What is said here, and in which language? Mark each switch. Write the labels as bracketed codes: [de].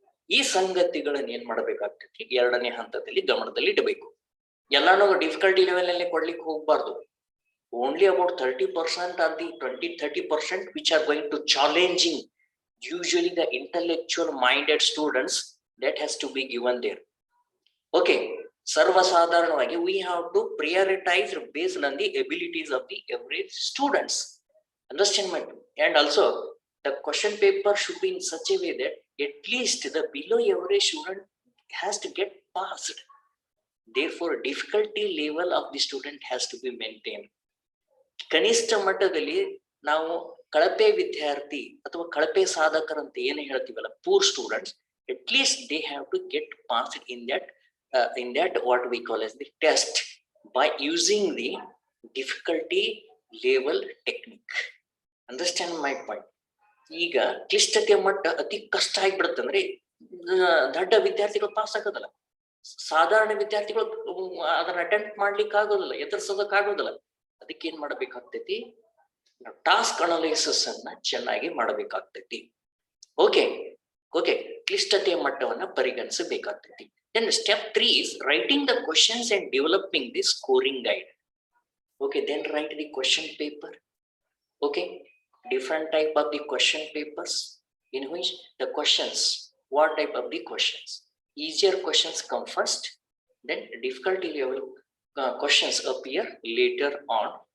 [kn] ಈ ಸಂಗತಿಗಳನ್ನ ಏನ್ ಮಾಡಬೇಕಾಗ್ತೈತಿ, 2ನೇ ಹಂತದಲ್ಲಿ ಗಮನದಲ್ಲಿ ಇಡಬೇಕು. ಎಲ್ಲಾನು ಡಿಫಿಕಲ್ಟಿ ಲೆವೆಲ್ ನಲ್ಲಿ ಕೊಡ್ಲಿಕ್ಕೆ ಹೋಗ್ಬಾರ್ದು. [en] Only about 30% or the 20-30% which are going to challenging usually the intellectual minded students, that has to be given there. Okay, sarvasadharanavagi we have to prioritize based on the abilities of the average students. Understand my? And also the question paper should be in such a way that at least the below average student has to get passed. Therefore difficulty level of the student has to be maintained. [kn] ಕನಿಷ್ಠ ಮಟ್ಟದಲ್ಲಿ ನಾವು ಕಳಪೆ ವಿದ್ಯಾರ್ಥಿ ಅಥವಾ ಕಳಪೆ ಸಾಧಕರಂತ ಏನು ಹೇಳ್ತೀವಲ್ಲ, [en] Poor students, at least they have to get passed in that what we call as the test by using the difficulty level technique. Understand my point. [kn] ಈಗ ಕ್ಲಿಷ್ಟತೆಯ ಮಟ್ಟ ಅತಿ ಕಷ್ಟ ಆಗಿಬಿಡುತ್ತಂದ್ರೆ ದೊಡ್ಡ ವಿದ್ಯಾರ್ಥಿಗಳು ಪಾಸ್ ಆಗೋದಲ್ಲ, ಸಾಧಾರಣ ವಿದ್ಯಾರ್ಥಿಗಳು ಅದನ್ನ ಅಟೆಂಪ್ಟ್ ಮಾಡ್ಲಿಕ್ಕೆ ಆಗೋದಿಲ್ಲ, ಎದುರಿಸೋದಕ್ ಆಗೋದಿಲ್ಲ. ಅದಕ್ಕೆ ಏನ್ ಮಾಡ್ಬೇಕಾಗ್ತೈತಿ, ಟಾಸ್ಕ್ ಅನಾಲಿಸಿಸ್ ಅನ್ನ ಚೆನ್ನಾಗಿ ಮಾಡಬೇಕಾಗ್ತೈತಿ. ಓಕೆ ಓಕೆ ಕ್ಲಿಷ್ಟತೆಯ ಮಟ್ಟವನ್ನ ಪರಿಗಣಿಸಬೇಕಾಗ್ತೈತಿ. [en] Then step 3 is writing the questions and developing the scoring guide. Okay, then write the question paper. Okay, different type of the question papers in which the questions, what type of the questions, easier questions come first, then difficulty level questions appear later on.